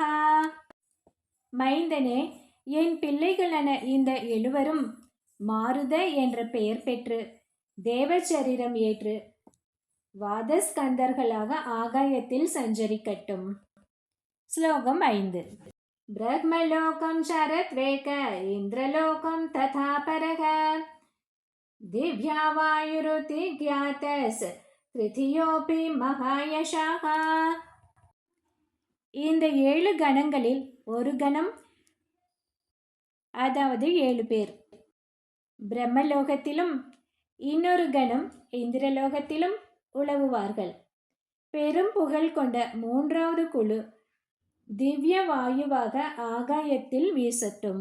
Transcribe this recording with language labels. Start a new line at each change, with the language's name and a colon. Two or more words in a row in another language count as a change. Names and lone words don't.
Tamil: மைந்தனே, என் பிள்ளைகளான இந்த 7 மாருத என்ற பெயர் பெற்று தேவச்சரீரம் ஏற்று வாதஸ்கந்தர்களாக ஆகாயத்தில் சஞ்சரிக்கட்டும். ஸ்லோகம் 5.
Sanskrit: ब्रह्मलोकं शरत्वेक इन्द्रलोकं तथा परः दिव्या वायुरुति ज्ञातस् तृतीयोऽपि महायशः.
Tamil: இந்த 7 கணங்களில் ஒரு கணம், அதாவது 7 பேர் பிரம்மலோகத்திலும் இன்னொரு கணம் இந்திரலோகத்திலும் உலவுவார்கள். பெரும் புகழ் கொண்ட 3வது குழு திவ்ய வாயுவாக ஆகாயத்தில் வீசட்டும்.